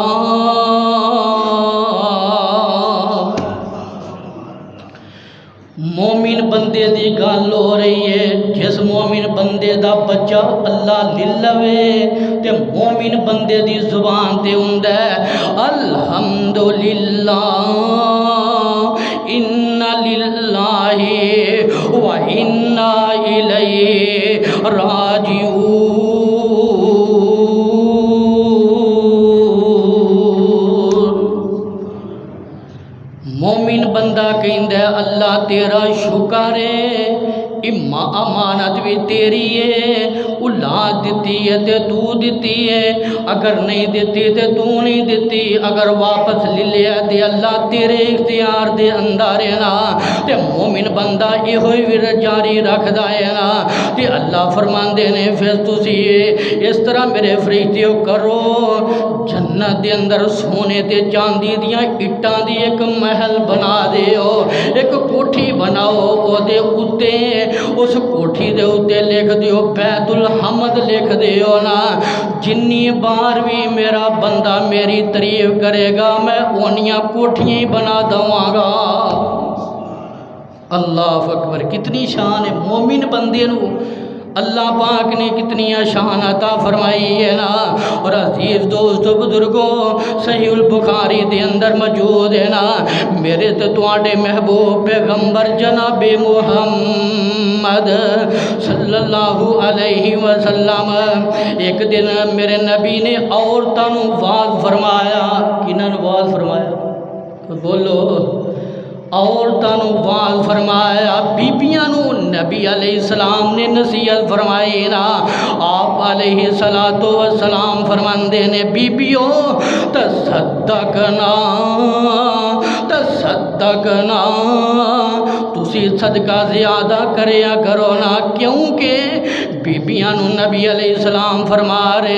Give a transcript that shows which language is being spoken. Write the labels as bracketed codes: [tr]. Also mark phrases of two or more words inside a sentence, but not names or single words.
[pa] مومن بندے دی گل ہو رہی ہے جس مومن بندے دا بچہ اللہ لے لوے تے مومن بندے دی زبان تے ہوندا ہے الحمدللہ [ar] انا للہ و انا الیہ راجعون [pa] مومن بندہ کہندا ہے اللہ تیرا شکر ہے امانت بھی تیری ہے اولاد دیتی ہے تے تو دیتی ہے اگر نہیں دیتی تے تو نہیں دیتی اگر واپس لے لیا تے اللہ تیرے اختیار دے اندر ہے نا تے مومن بندہ یہ ہوئی ورد جاری رکھدا ہے نا تے اللہ فرماندے نے پھر تسی اس طرح میرے فرشتیو کرو جنت دے اندر سونے تے چاندی دیاں اٹاں دی ایک محل بنا دیو ایک کوٹھی بناؤ او دے اُتے اس کوٹھی دے اُتے لکھ دیو بیت الحمد لکھ دیو نا جنی بار بھی میرا بندہ میری تعریف کرے گا میں اونیاں کوٹھیاں ہی بنا دواں گا [ur] اللہ اکبر کتنی شان ہے مومن بندے نو اللہ پاک نے کتنی شان عطا فرمائی ہے نا اور [pa] عزیز دوستو بزرگوں صحیح البخاری دے اندر موجود ہے نا میرے تے تواڈے محبوب پیغمبر جناب محمد صلی اللہ علیہ وسلم ایک دن میرے نبی نے عورتاں نوں واز فرمایا کناں نوں واز فرمایا بولو عورتاں نوں واز فرمایا بیبیاں نوں نبی علیہ السلام نے نصیحت فرمائی نا آپ علیہ السلام فرماندے نے بیبیو تصدقنا تسی صدقہ زیادہ کریا کرو نا کیونکہ بیبیاں نوں نبی علیہ السلام فرما رہے